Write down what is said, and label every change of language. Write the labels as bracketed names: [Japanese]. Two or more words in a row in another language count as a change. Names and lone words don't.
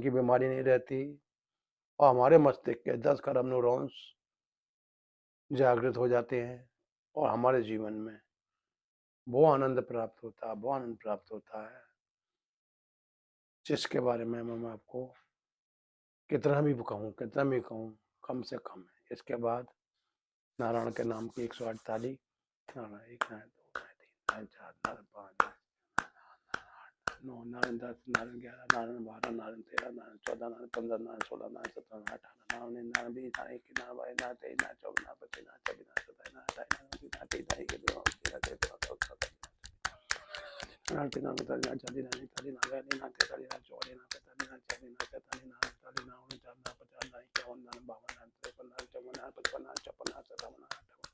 [Hindi] की बीमारी नहीं रहती और हमारे मस्तिष्क के 10 खरब न्यूरॉन्स जागृत हो जाते हैं और हमारे जीवन में वो आनंद प्राप्त होता है, वो आनंद प्राप्त होता है जिसके बारे में मैं आपको कितना भी कहूँ, कितना भी कहूँ, कम से कम है। इसके बाद नारायण के नाम की 108 ताली। नारायण 1, नारायण 2, नारायण 3, नारायण 4, नारायण 5, नारायण 9, नारायण 10, नारायण 11, नारायण 12, नारायण 13, नारायण 14, नारायण 15, नारायण 16, नारायण 17, नारायण 18, नारायण 19, नारायण 20, नारायण 21, नारायण 22, नारायण 23, नारायण 24, नारायण 25, नारायण 26, नारायण 27, नारायण 28, नारायण 29, नारायण 30, नारायण 31, नारायण 32, नारायण 33, नारायण 34, नारायण 35, नारायण 36, नारायण 37, नारायण 38, नारायण 39, नारायण 40, नारायण 41, नारायण 42, नारायण 43, नारायण 44, नारायण 45, नारायण 46, नारायण 47, नारायण 48, नारायण 49, नारायण 50, नारायण 51, नारायण 54, नारायण 55,